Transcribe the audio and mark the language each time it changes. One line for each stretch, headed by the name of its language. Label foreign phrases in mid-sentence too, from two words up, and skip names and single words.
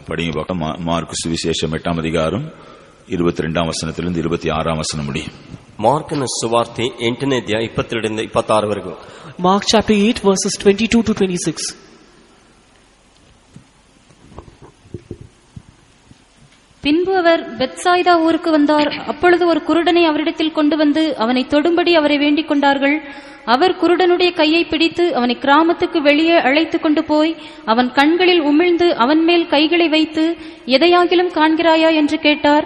Tamil: நீங்க பார்க்க மார்க்கு சுவிசேஷம் 8ஆம் அதிகாரம் 22ஆம் வசனத்திலிருந்து 26ஆம் வசனம் முடியும்.
Kannada: ಮಾರ್ಕನ ಸುವಾರ್ತೆ 8ನೇ ಅಧ್ಯಾಯ 22ರಿಂದ 26 ವರೆಗೂ.
English: Mark chapter 8 verses 22 to 26.
Tamil: பின்பு அவர் பெத்சாய்தா ஊருக்கு வந்தார். அப்பொழுது ஒரு குருடனை அவரிடத்தில் கொண்டு வந்து அவனை தொடும்படி அவரை வேண்டிக் கொண்டார்கள். அவர் குருடனுடைய கையை பிடித்து அவனை கிராமத்துக்கு வெளியே அழைத்து கொண்டு போய் அவன் கண்களில் உமிழ்ந்து அவன் மேல் கைகளை வைத்து, எதையாகிலும் காண்கிறாயா என்று கேட்டார்.